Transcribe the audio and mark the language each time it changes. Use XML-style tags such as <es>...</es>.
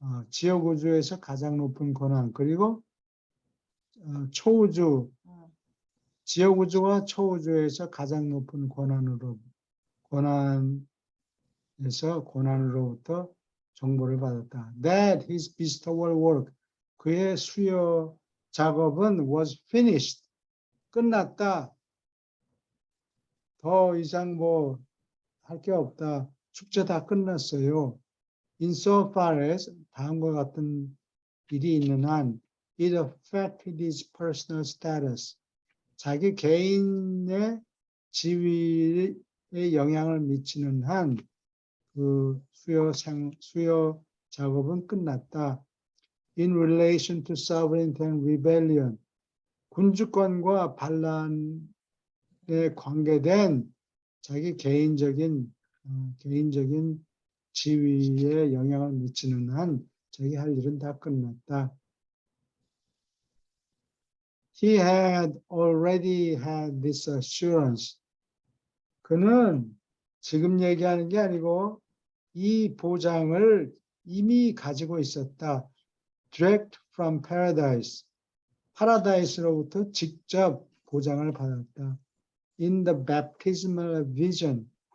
<ko>지역 우주에서 가장 높은 권한, 그리고 초우주, 지역 우주와 초우주에서 가장 높은 권한으로부터 정보를 받았다.</ko> <en>That his bestowal work,</en> <ko>그의 수여 작업은</ko> <en>was finished,</en> <ko>끝났다. 더 이상 뭐 할 게 없다. 축제 다 끝났어요.</ko> <en>Insofar as</en> <ko>다음과 같은 일이 있는 한,</ko> <en>it affected his personal status.</en> <ko>자기 개인의 지위에 영향을 미치는 한 그 수요 작업은 끝났다.</ko> <en>In relation to sovereignty and rebellion,</en> <ko>군주권과 반란에 관계된 자기 개인적인 지위에 영향을 미치는 한 자기 할 일은 다 끝났다.</ko> <en>He had already had this assurance.</en> <ko>그는 지금 얘기하는 게 아니고 이 보장을 이미 가지고 있었다.</ko> <en>Direct from paradise.</en> <ko>파라다이스로부터 직접 보장을 받았다.</ko> <en>In the baptismal vision.</en>